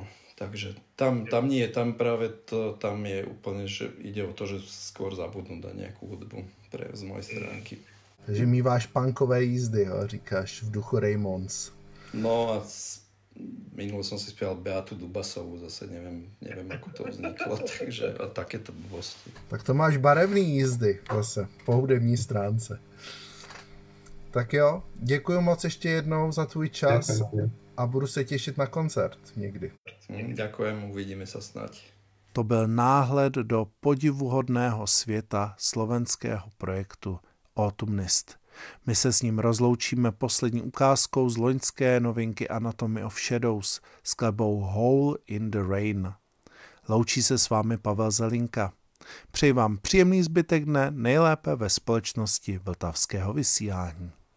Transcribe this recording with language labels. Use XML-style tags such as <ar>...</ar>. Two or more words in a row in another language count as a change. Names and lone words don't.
<sk>Takže tam nie, tam práve to, tam je úplne, že ide o to, že skôr zabudnú dať nejakú hudbu z mojej stránky.</sk> <cs>Takže míváš punkové jízdy, jo, říkáš, v duchu Raymonds.</cs> <sk>No a minule som si spieval Beatu Dubasovú, zase neviem ako to vzniklo, takže a takéto blbosti.</sk> <cs>Tak to máš barevný jízdy zase, po hudební stránce. Tak jo, děkuji moc ještě jednou za tvůj čas a budu se těšit na koncert někdy.</cs> <sk>Ďakujem, uvidíme sa snáď.</sk> <cs>To byl náhled do podivuhodného světa slovenského projektu Autumnist. My se s ním rozloučíme poslední ukázkou z loňské novinky Anatomy of Shadows s skladbou Hole in the Rain. Loučí se s vámi Pavel Zelinka. Přeji vám příjemný zbytek dne, nejlépe ve společnosti Vltavského vysílání.</cs>